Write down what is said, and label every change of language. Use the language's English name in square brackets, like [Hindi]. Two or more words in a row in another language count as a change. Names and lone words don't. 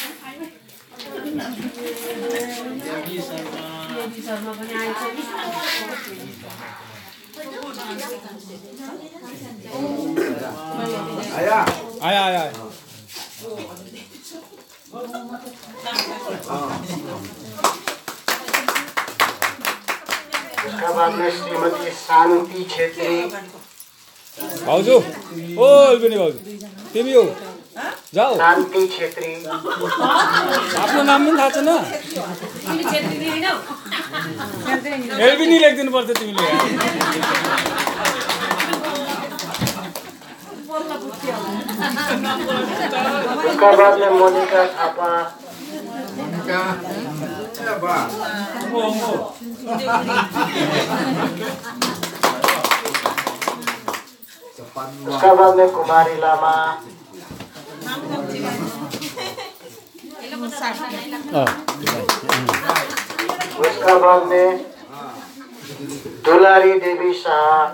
[Hindi] आया उसके बाद में श्रीमती शांति छेत्री, [Nepali] भाउजू, ओ एल्बिनी भाउजू, तिमी हो जाऊ। शांति छेत्री, आफ्नो नाम पनि थाहा छैन? एल्बिनी लेखिदिनु पर्छ तिमीले। [Hindi] उसका बाद में मोनिका थापा, उसका बाद में कुमारी लामा, उसका बाद में दुलारी देवी शाह,